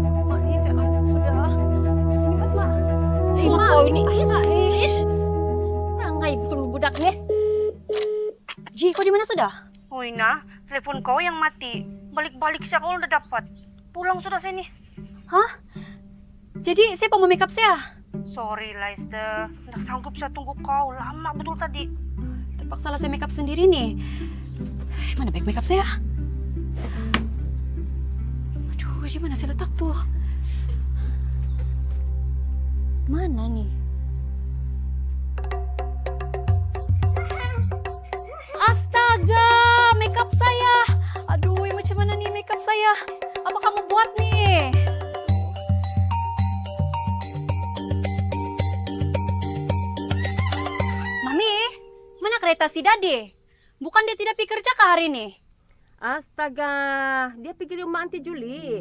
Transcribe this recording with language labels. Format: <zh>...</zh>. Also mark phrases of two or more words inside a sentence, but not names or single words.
<ms>Sudah. Rima, kau ini. Rangai betul budak nih. Ji, kau di mana sudah? Hoi na, telepon kau yang mati. Balik-balik siya kau udah dapat. Pulang sudah sini. Hah? Jadi saya mau make up saya? Sorry Laiste, nggak sanggup saya tunggu kau. Lama betul tadi. Terpaksa lah saya make up sendiri nih. Mana bag make up saya? Aduh, di mana saya letak tuh? Mana nih? Astaga, makeup saya. Aduh, macam mana nih makeup saya? Apa kamu buat nih? Mami, mana kereta si Dade? Bukan dia tidak pergi kerja kah hari ini? Astaga, dia pergi rumah Aunty Julie.</ms>